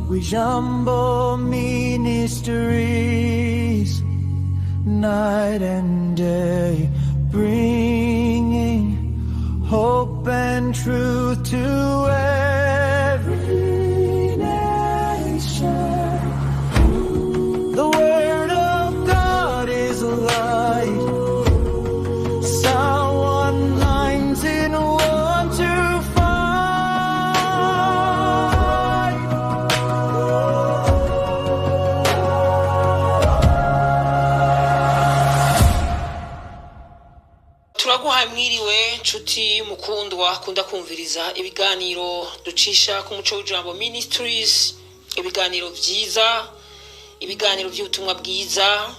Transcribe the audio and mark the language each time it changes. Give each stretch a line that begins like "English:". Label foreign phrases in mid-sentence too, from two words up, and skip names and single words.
English: Jumbo Ministries, night and day, bringing hope and truth to every nation. The word of God is light. Psalm 119, 1-5.
Rundi: Turaguha mwiriwe nshuti mukundwa kunda kumviriza ibiganiro ducisha ku muco w'ijambo Ministries, ibiganiro byiza, ibiganiro by'ubutumwa bwiza.